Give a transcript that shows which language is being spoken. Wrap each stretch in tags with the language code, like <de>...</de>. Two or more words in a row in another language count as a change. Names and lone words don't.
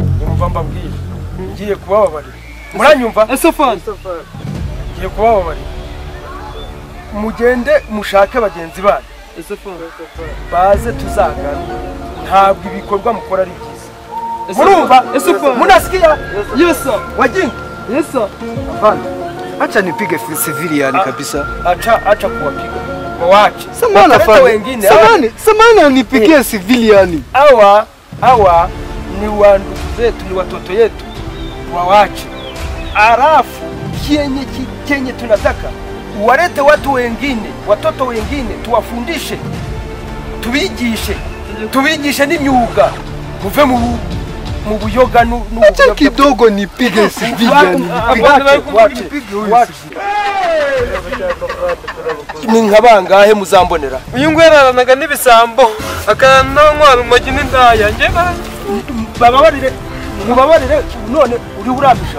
<rw>umva mbabwiye ngiye kubababarira muranyumva</rw> <sw>afande</sw> <rw>ngiye kubababarira mugende mushake bagenzi banyu baze tuzagana ntabwo ibikorwa mukora ari byiza murumva munasikia</rw> <en>yes sir</en> <sw>wajinga</sw> <en>yes sir</en> <sw>afande acha nipige civilian kabisa acha kuwapiga waache samahani afande samahani nipigie civilian hawa ni wandugu zetu ni watoto yetu waache alafu kenye tunataka uwalete watu wengine watoto wengine tuwafundishe</sw> <rw>tubigishe n'imyuga muve mu buyoga</rw> <sw>acha kidogo nipige civilian</sw> <rw>ni nkabangahe muzambonera Uyu nguyu yararanaga n'ibisambo akananywa urumogi n'indaya njye bababarire mubabarire none uri uramisha</rw>